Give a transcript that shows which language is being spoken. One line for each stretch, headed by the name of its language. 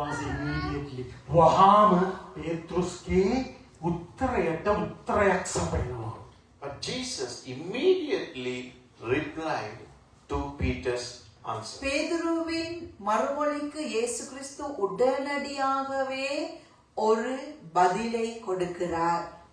Sinhala: immediately වහාම පේත්‍රුස්ගේ උත්තරයක් සපයනවා.
English: But Jesus immediately replied to Peter's answer.
Tamil: பேதுருவின் மறுமொழிக்கு இயேசு கிறிஸ்து உடனடியாகவே ஒரு பதிலை கொடுக்கிறார்.